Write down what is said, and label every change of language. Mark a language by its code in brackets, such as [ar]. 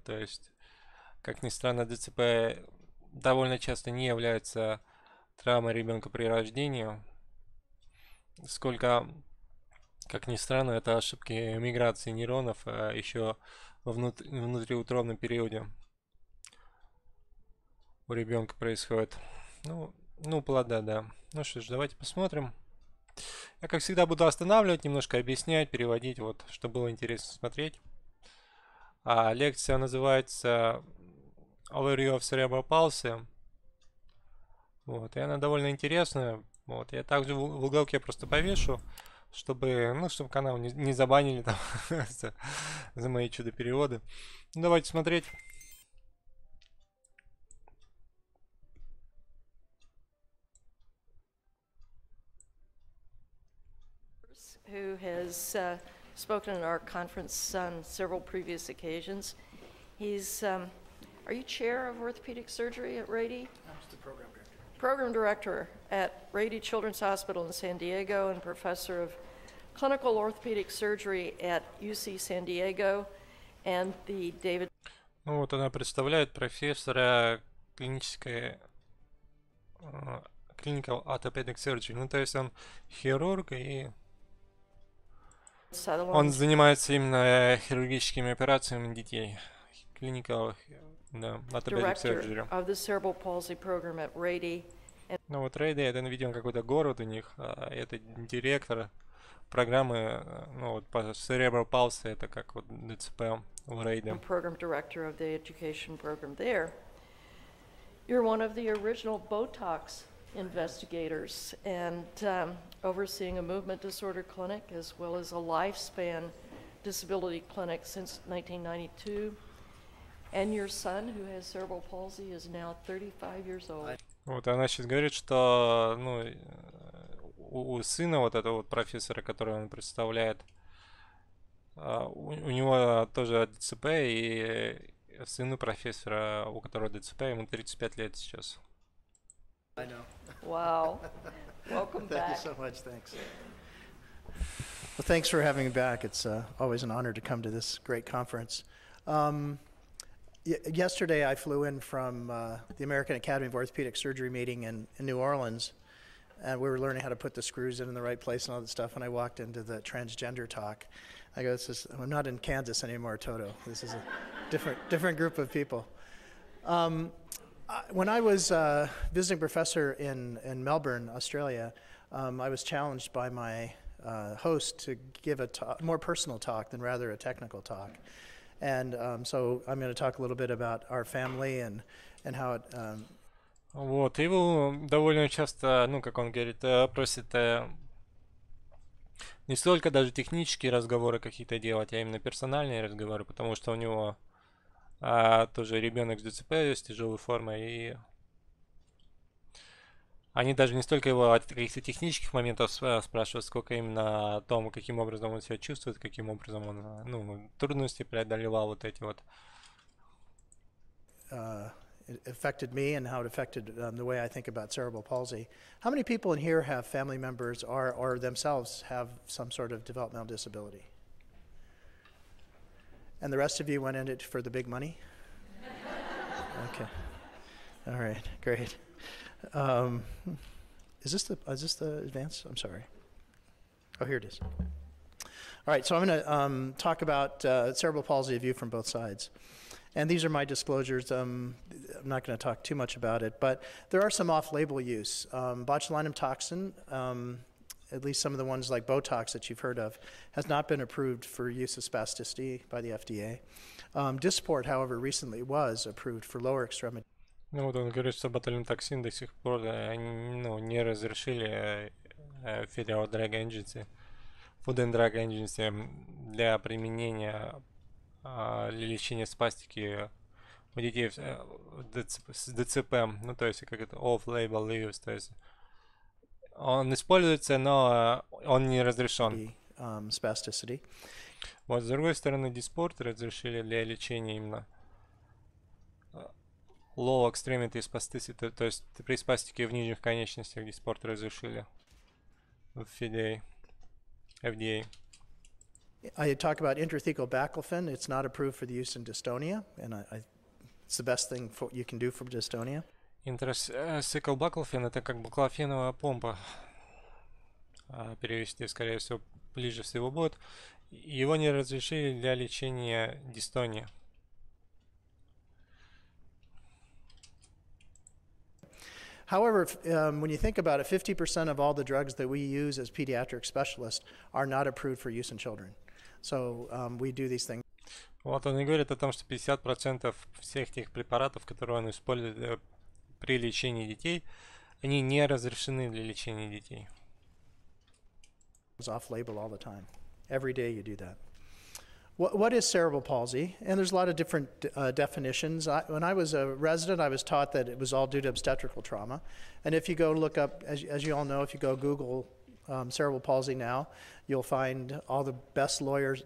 [ru] То есть, как ни странно, ДЦП довольно часто не является травмой ребенка при рождении, сколько, как ни странно, это ошибки миграции нейронов еще во внутриутробном периоде у ребенка происходит. Ну, плода, да. Ну что ж, давайте посмотрим. Я, как всегда, буду останавливать, немножко объяснять, переводить, вот, чтобы было интересно смотреть. Лекция называется Overview of Cerebral Palsy. Вот, и она довольно интересная. Вот, я также в уголке просто повешу, чтобы, ну, чтобы канал не забанили там за мои чудо-переводы. Ну, давайте смотреть. [en] Who has spoken at our conference on several previous occasions. He's, are you chair of orthopedic surgery at Rady? I'm just the program director. Program director at Rady Children's Hospital in San Diego and professor of clinical orthopedic surgery at UC San Diego and the David. [ru] Ну вот она представляет профессора клинической [en] clinical orthopedic surgery. [ru] Ну то есть он хирург и он занимается именно хирургическими операциями детей. [en] Clinical, [ru] да, [en] orthopedic surgery. Of the Cerebral Palsy program at Rady. [ru] Ну вот Rady, это, видимо, какой-то город у них. Это директор программы, ну вот по Cerebral Palsy, это как вот ДЦП в Rady. [en] Program director of the education program there. You're one of the original Botox investigators and overseeing a movement disorder clinic as well as a lifespan disability clinic since 1992. And your son, who has cerebral palsy, is now 35 years old. [ru] Вот она сейчас говорит, что, ну, у сына вот этого вот профессора, которого он представляет, у него тоже ДЦП, и сыну профессора, у которого ДЦП, ему 35 лет сейчас. [en] I know. Wow. Welcome Thank you back. so much. Thanks. Well, thanks for having me back. It's always an honor to come to this great conference. Yesterday, I flew in from the American Academy of Orthopedic Surgery meeting in New Orleans, and we were learning how to put the screws in the right place and all that stuff. And I walked into the transgender talk. I go, I'm not in Kansas anymore, Toto. This is a different group of people. When I was visiting professor in Melbourne, Australia, I was challenged by my host to give a more personal talk than rather a technical talk. And so I'm going to talk a little bit about our family and how it... [ru] Вот, его довольно часто, ну, как он говорит, просит не столько даже технические разговоры какие-то делать, а именно персональные разговоры, потому что у него тоже ребенок с ДЦП с тяжелой формой, и они даже не столько его от каких-то технических моментов спрашивают, сколько именно о том, каким образом он себя чувствует, каким образом он, ну, трудности преодолевал вот эти вот. [en] It affected me and how it affected the way I think about cerebral palsy. How many people in here have family members or themselves have some sort of developmental disability? And the rest of you went in it for the big money? Okay. All right, great. Is this the advance? I'm sorry. Oh, here it is. All right, so I'm going to talk about cerebral palsy, a view from both sides. And these are my disclosures. I'm not going to talk too much about it, but there are some off-label use. Botulinum toxin, at least some of the ones like Botox that you've heard of, has not been approved for use of spasticity by the FDA. Dysport, however, recently was approved for lower extremity. [ru] Ну вот он говорит, что ботулин токсин до сих пор ну, не разрешили Federal Drug Agency, Food and Drug Agency для применения для лечения спастики у детей с ДЦП, ну то есть как это off-label use, то есть он используется, но он не разрешен. [en] Spasticity. [ru] Вот с другой стороны, диспорт разрешили для лечения именно [en] low extremity spasticity, [ru] то есть при спастике в нижних конечностях диспорт разрешили в FDA. [en] I talk about intrathecal baclofen. It's not approved for the use in dystonia, and it's the best thing you can do for dystonia. [ru] Intrathecal baclofen это как баклофеновая помпа. Перевести, скорее всего, ближе всего будет. Его не разрешили для лечения дистонии. [en] However, when you think about it, 50% of all the drugs that we use as pediatric specialists are not approved for use in children. So we do these things. [ru] Вот он и говорит о том, что 50% всех тех препаратов, которые он использует при лечении детей, они не разрешены для лечения детей. [en] It's off-label all the time. Every day you do that. What is cerebral palsy? And there's a lot of different definitions. When I was a resident, I was taught that it was all due to obstetrical trauma. And if you go look up, as you all know, if you go Google cerebral palsy now, you'll find all the best lawyers.